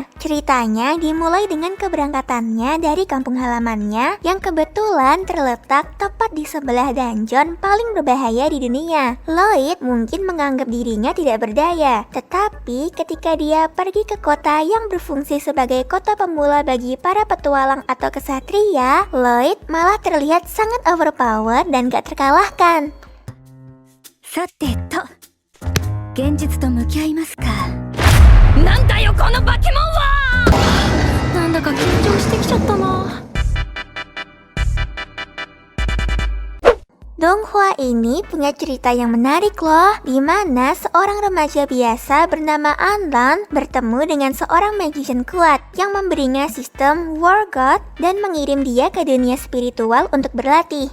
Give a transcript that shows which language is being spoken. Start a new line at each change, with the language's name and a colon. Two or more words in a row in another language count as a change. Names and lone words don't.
Indonesian: Ceritanya dimulai dengan keberangkatannya dari kampung halamannya yang kebetulan terletak tepat di sebelah dungeon paling berbahaya di dunia. Lloyd mungkin menganggap dirinya tidak berdaya, tetapi ketika dia pergi ke kota yang berfungsi sebagai kota pemula bagi para petualang atau kesatria, Lloyd malah terlihat sangat overpower dan gak terkalahkan.
Japanese: さてと、現実と向き合いますか。なんだよこの化け物は。なんだか緊張してきちゃったな。
Indonesian: Donghua ini punya cerita yang menarik loh, di mana seorang remaja biasa bernama Anlan bertemu dengan seorang magician kuat yang memberinya sistem War God dan mengirim dia ke dunia spiritual untuk berlatih.